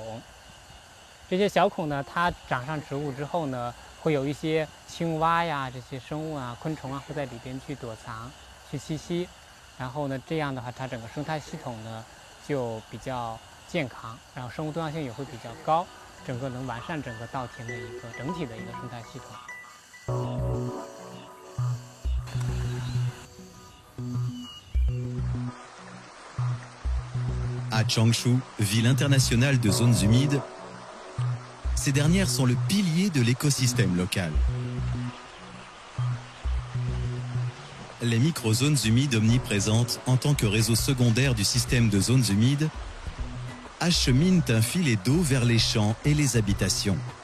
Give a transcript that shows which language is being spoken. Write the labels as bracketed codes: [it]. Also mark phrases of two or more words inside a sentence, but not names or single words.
[zh] 这些小孔呢，它长上植物之后呢，会有一些青蛙呀、这些生物啊、昆虫啊会在里边去躲藏、去栖息。然后呢，这样的话，它整个生态系统呢就比较健康，然后生物多样性也会比较高，整个能完善整个稻田的一个整体的一个生态系统。 [fr] À Changshu, ville internationale de zones humides, ces dernières sont le pilier de l'écosystème local. Les microzones humides omniprésentes en tant que réseau secondaire du système de zones humides acheminent un filet d'eau vers les champs et les habitations.